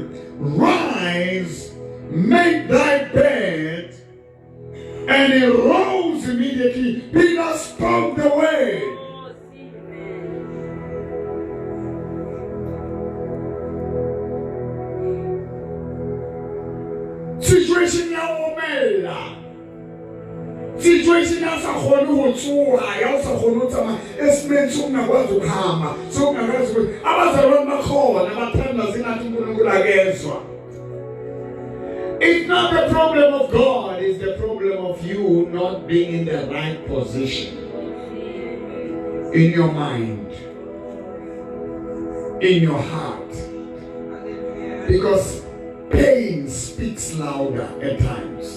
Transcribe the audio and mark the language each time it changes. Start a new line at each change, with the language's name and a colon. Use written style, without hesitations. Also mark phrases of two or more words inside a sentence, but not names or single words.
English: Rise, make thy bed. And he rose immediately. Peter spoke the word.
Southern Sotho: Situation ya omela. Situation ya sa khone ho tsoha, ya sa khone ho tsama,
Zulu: esimetse ungakwazi ukuhamba, so ungakwazi ukuthi abazalwane bakhona bathanda singathi uNkulunkulu akezwa.
English: It's not the problem of God, it's the problem of you not being in the right position. In your mind, in your heart. Because pain speaks louder at times.